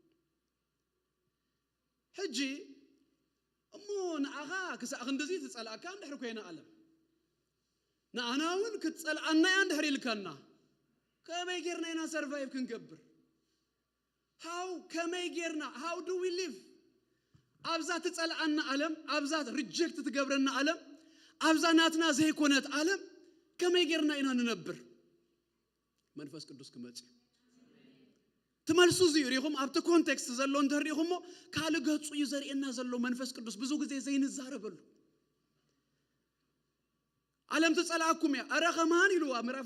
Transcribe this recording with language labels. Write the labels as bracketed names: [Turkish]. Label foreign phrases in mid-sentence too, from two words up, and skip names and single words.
[Tigrinya] ሕጂ እሞ ንኣኻ ክሳዕ ክንደዚ ትጸልአካ እንድሕር ኮይና ዓለም ንኣና እውን ክትጸልአና እያ እንድሕር ኢልካና ከመይ ጌርና ኢና ሰርቫይቭ ክንገብር ከመይ ጌርና [English] how do we live [Tigrinya] ኣብዛ ትጸልአና ዓለም ኣብዛ ሪጀክት ትገብረና ዓለም ኣብዛ ናትና ዘይኮነት ዓለም ከመይ ጌርና ኢና ንነብር መንፈስ ቅዱስ ክመጽእ ትመልሱ እዚዩ ሪኹም ኣብቲ ኮንቴክስት ዘሎ እንተሪኹሞ ካል ገጹ እዩ ዘርእየና ዘሎ መንፈስ ቅዱስ ብዙ ጊዜ ዘይንዛረበሉ ዓለም ትጸልአኩም እያ ኣረ ኸማን ኢልዋ ምዕራፍ